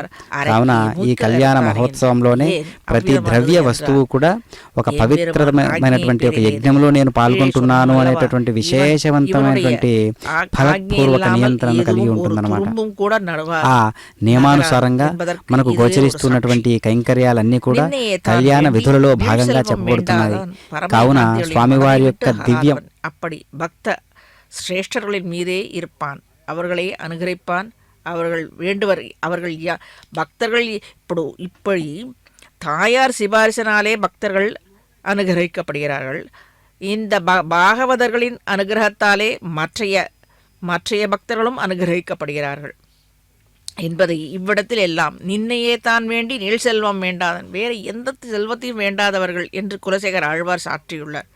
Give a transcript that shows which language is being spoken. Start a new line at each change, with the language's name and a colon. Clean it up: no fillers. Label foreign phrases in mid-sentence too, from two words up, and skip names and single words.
Telugu: కావున ఈ కళ్యాణ మహోత్సవంలోనే ప్రతి ద్రవ్య వస్తువు కూడా ఒక పవిత్రమైనటువంటి ఒక యజ్ఞంలో నేను పాల్గొంటున్నాను అనేటటువంటి విశేషవంతమైనటువంటి ఫలపూర్వక నియంత్రణ కలిగి ఉంటుందన్నమాట. ఆ నియమానుసారంగా మనకు గోచరిస్తున్నటువంటి కైంకర్యాలన్నీ కూడా కళ్యాణ విధులలో భాగంగా చెప్పబడుతున్నాయి. కావున స్వామివారి యొక్క దివ్యం
Tamil: அப்படி பக்த சிரேஷ்டர்களின் மீதே இருப்பான், அவர்களை அனுகரிப்பான். அவர்கள் வேண்டுவர் அவர்கள் பக்தர்கள் இப்படி தாயார் சிபாரிசனாலே பக்தர்கள் அனுகரிக்கப்படுகிறார்கள். இந்த பாகவதர்களின் அனுகிரகத்தாலே மற்றைய பக்தர்களும் அனுகிரகிக்கப்படுகிறார்கள் என்பதை இவ்விடத்தில் எல்லாம் நின்னையே தான் வேண்டி நீள் செல்வம் வேண்டாதன் வேறு எந்த செல்வத்தையும் வேண்டாதவர்கள் என்று குலசேகர ஆழ்வார் சாற்றியுள்ளார்.